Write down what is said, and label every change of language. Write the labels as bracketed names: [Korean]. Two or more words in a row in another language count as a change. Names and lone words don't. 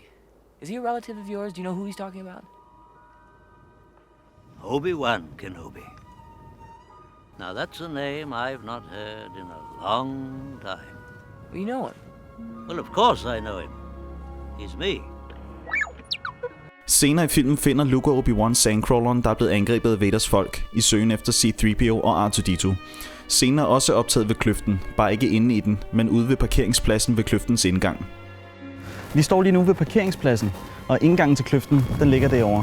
[English] Is he a relative of yours? Do you know who he's talking about? Obi-Wan Kenobi. Now that's a name I've not heard in a long time. Well, you know him. Well, of course I know him. He's me. [Danish] Senere i filmen finder Luke og Obi-Wan Sandcrawleren, der er blevet angrebet af Vaders folk, i søgen efter C-3PO og R2-D2. Scenen er også optaget ved kløften, bare ikke inde i den, men ude ved parkeringspladsen ved kløftens indgang. Vi står lige nu ved parkeringspladsen, og indgangen til kløften, den ligger derovre.